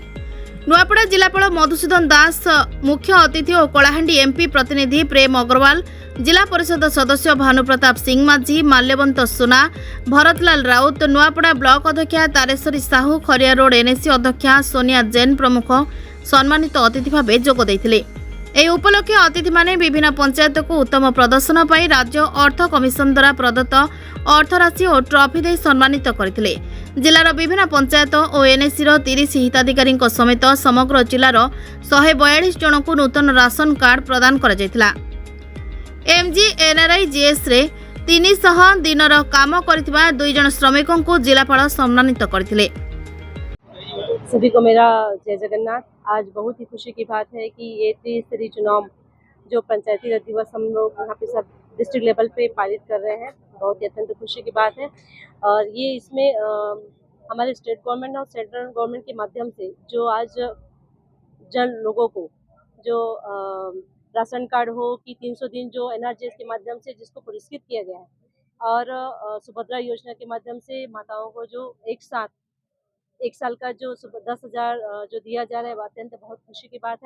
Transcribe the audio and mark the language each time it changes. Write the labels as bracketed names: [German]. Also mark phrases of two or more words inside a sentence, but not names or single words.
[Odia] ନୂଆପଡ଼ା ଜିଲ୍ଲାପାଳ ମଧୁସୂଦନ ଦାସ ମୁଖ୍ୟ ଅତିଥି ଓ କଳାହାଣ୍ଡି ଏମପି ପ୍ରତିନିଧି ପ୍ରେମ ଅଗ୍ରୱାଲ, ଜିଲ୍ଲା ପରିଷଦ ସଦସ୍ୟ ଭାନୁପ୍ରତାପ ସିଂହ ମାଝୀ, ମାଲ୍ୟବନ୍ତ ସୁନା, ଭରତଲାଲ ରାଉତ, ନୂଆପଡ଼ା ବ୍ଲକ ଅଧ୍ୟକ୍ଷା ତାରେଶ୍ୱରୀ ସାହୁ, ଖରିଆର ରୋଡ ଏନଏସି ଅଧ୍ୟକ୍ଷା ସୋନିଆ ଜୈନ ପ୍ରମୁଖ ସମ୍ମାନିତ ଅତିଥି ଭାବେ ଯୋଗ ଦେଇଥିଲେ। ଏହି ଉପଲକ୍ଷେ ଅତିଥିମାନେ ବିଭିନ୍ନ ପଞ୍ଚାୟତକୁ ଉତ୍ତମ ପ୍ରଦର୍ଶନ ପାଇଁ ରାଜ୍ୟ ଅର୍ଥ କମିଶନ ଦ୍ୱାରା ପ୍ରଦତ୍ତ ଅର୍ଥରାଶି ଓ ଟ୍ରଫି ଦେଇ ସମ୍ମାନିତ କରିଥିଲେ। ଜିଲ୍ଲାର ବିଭିନ୍ନ ପଞ୍ଚାୟତ ଓ ଏନ୍ଏସିର 30 ହିତାଧିକାରୀଙ୍କ ସମେତ ସମଗ୍ର ଜିଲ୍ଲାର 142 ଜଣଙ୍କୁ ନୂତନ ରାସନ କାର୍ଡ ପ୍ରଦାନ କରାଯାଇଥିଲା। MGNRIGSରେ 300 ଦିନର କାମ କରିଥିବା 2 ଜଣ ଶ୍ରମିକଙ୍କୁ ଜିଲ୍ଲାପାଳ ସମ୍ମାନିତ କରିଥିଲେ। [Hindi] सभी को मेरा जय जगन्नाथ। आज बहुत ही खुशी की बात है कि ये त्रिस्तरीय चुनाव जो पंचायती राज दिवस हम लोग यहाँ पे सब [English] district level [Hindi] पे पारित कर रहे हैं, बहुत ही अत्यंत खुशी की बात है। और ये इसमें हमारे [English] state government [Hindi] और [English] central government [Hindi] के माध्यम से जो आज जन लोगों को जो राशन कार्ड हो कि 300 दिन जो NRGS के माध्यम से जिसको पुरस्कृत किया गया है, और सुभद्रा योजना के माध्यम से माताओं को जो एक साल का जो 10,000 जो दिया जा रहा है, अत्यंत बहुत खुशी की बात है।